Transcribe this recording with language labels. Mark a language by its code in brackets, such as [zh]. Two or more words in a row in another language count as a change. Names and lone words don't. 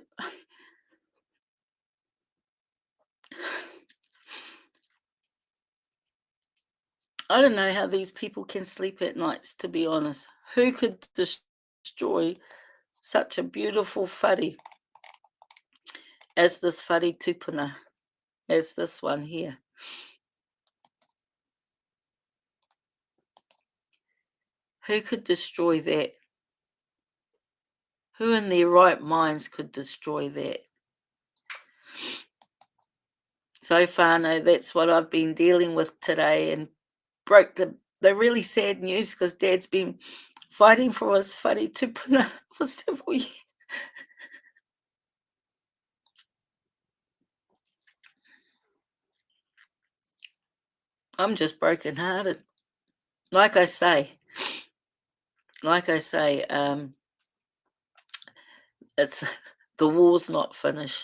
[en] I don't know how these people can sleep at nights, to be honest. Who could destroy such a beautiful whare as this [mi] whare tupuna, [en] as this one here? Who could destroy that? Who in their right minds could destroy that? So far, no, that's what I've been dealing with today, and broke the really sad news because Dad's been fighting for his [mi] whare tupuna [en] for several years. I'm just brokenhearted. Like I say, it's the war's not finished.